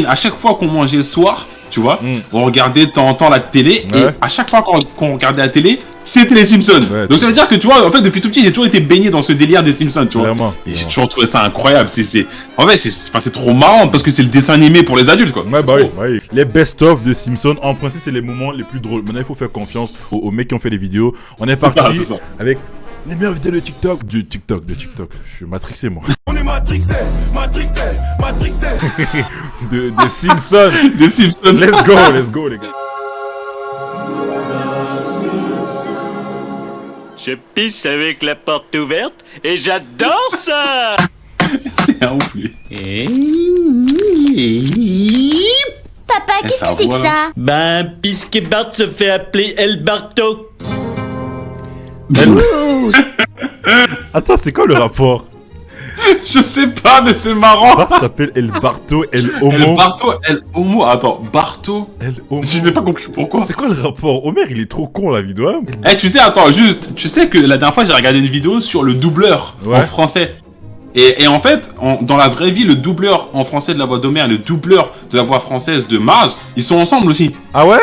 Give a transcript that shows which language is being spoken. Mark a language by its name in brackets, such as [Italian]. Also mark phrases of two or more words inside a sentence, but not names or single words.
[French] À chaque fois qu'on mangeait le soir, tu vois, on regardait de temps en temps la télé. Ouais. Et à chaque fois qu'on regardait la télé, c'était les Simpsons. Ouais, donc ça veut dire que tu vois, en fait, depuis tout petit, j'ai toujours été baigné dans ce délire des Simpsons, tu vois. Vraiment. Et j'ai toujours trouvé ça incroyable. En fait, c'est trop marrant parce que c'est le dessin animé pour les adultes, quoi. Ouais, bah oui, bah oui. Les best-of de Simpsons, en principe, c'est les moments les plus drôles. Maintenant, il faut faire confiance aux mecs qui ont fait les vidéos. On est parti c'est ça. avec les meilleures vidéos de TikTok. De TikTok. Je suis matrixé, moi. On est matrixé. de Simpsons. Les Simpsons. [English] Let's go, [French] les gars. Je pisse avec la porte ouverte et j'adore ça. C'est un ouf, lui. Papa, qu'est-ce que c'est que ça? Ben, puisque Bart se fait appeler El Barto. Attends, c'est quoi le rapport? Je sais pas, mais c'est marrant. Bart s'appelle El Barto, El El Homo. Barto, El Homo. Attends, Barto. El Homo. Je n'ai pas compris pourquoi. C'est quoi le rapport? Homer, il est trop con, la vidéo. Hein. Eh, tu sais, attends, juste, tu sais que la dernière fois j'ai regardé une vidéo sur le doubleur Ouais. en français. Et en fait, dans la vraie vie, le doubleur en français de la voix d'Homer et le doubleur de la voix française de Marge, ils sont ensemble aussi. Ah ouais?